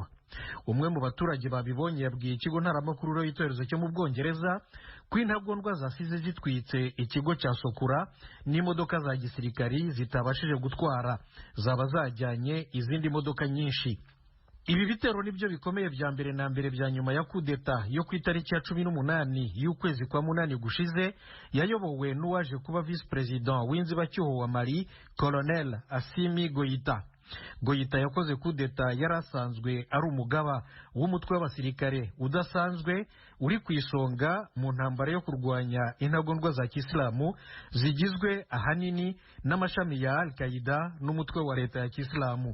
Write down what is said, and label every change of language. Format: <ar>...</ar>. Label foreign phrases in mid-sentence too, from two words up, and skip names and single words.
<rw>Umwe mu baturage babibonye yabwiye ikigo ntaramakuru y'itorezo cyo mu Bwongereza ko intagondwa zasize zitwitse ikigo cya Sokura n'imodoka za gisirikari zitabashije gutwara, zaba zajyanye izindi modoka nyinshi. Ibi bitero nibyo bikomeye bya mbere na mbere bya nyuma ya kudeta yo ku itariki ya 18 y'ukwezi kwa munani gushize yayobowe n'uwaje kuba</rw> <en>vice president</en> <rw>w'inzibacyuho wa Mali, Colonel Assimi Goïta. Goïta yakoze kudeta yarasanzwe ari umugaba w'umutwe w'abasirikare udasanzwe uri ku isonga mu ntambara yo kurwanya intagondwa za Kisilamu zigizwe ahanini n'amashami ya Al-Qaeda n'umutwe wa leta ya Kisilamu.</rw>